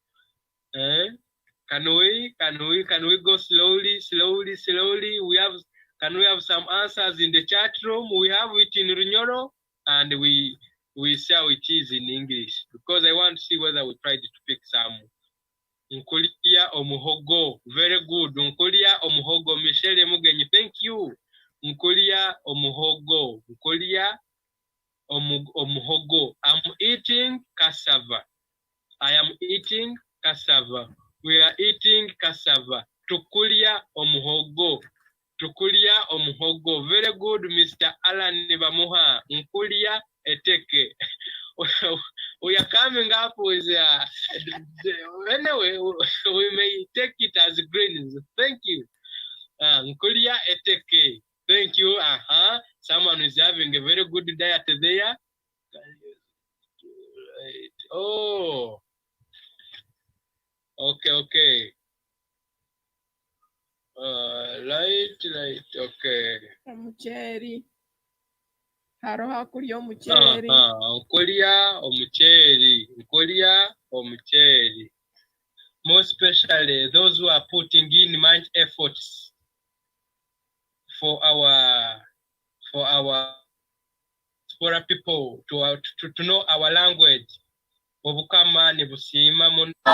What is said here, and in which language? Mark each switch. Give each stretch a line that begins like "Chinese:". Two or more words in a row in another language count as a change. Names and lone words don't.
English: Can we go slowly? Can we have some answers in the chat room? We have it in Runyoro, and we see how it is in English, because I want to see whether we tried to pick some.
Nyoro: Nkulia omuhogo.
English: Very good.
Nyoro: Nkulia omuhogo. Michelle Mugenyi,
English: thank you.
Nyoro: Nkulia omuhogo. Nkulia omuhogo.
English: I'm eating cassava. I am eating cassava. We are eating cassava.
Nyoro: Tukulia omuhogo. Tukulia omuhogo.
English: Very good, Mr. Alan Bamuha.
Nyoro: Nkulia eteke.
English: We are coming up with anyway, we may take it as greens. Thank you.
Nyoro: Nkulia eteke.
English: Thank you. Someone is having a very good diet there. Oh. Okay. Right. Okay.
Nyoro: Omucheri. Haroha kulya omucheri. Nkulia omucheri.
English: More especially those who are putting in much efforts for our people to know our language.
Nyoro: Obukama ni busima mun.